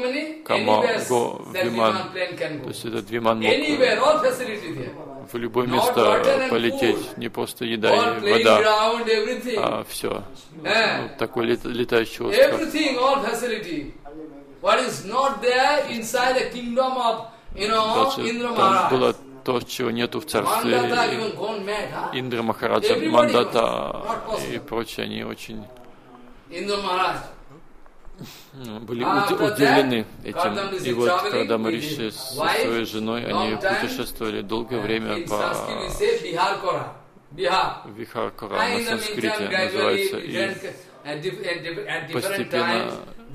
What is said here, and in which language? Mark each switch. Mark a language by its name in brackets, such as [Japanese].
[Russian] Виман, то есть этот Виман мог в любое место полететь, не просто еда и вода, а все, вот такой летающий остров. [English] What is not there inside the kingdom of, you know, Indra Maharaj? [Russian] Там было то, чего нету в царстве Индра Махараджа. Мандата и прочие, они очень были удивлены этим. И вот когда Мариши со своей женой, они путешествовали долгое время по Вихаркора, на санскрите называется, и постепенно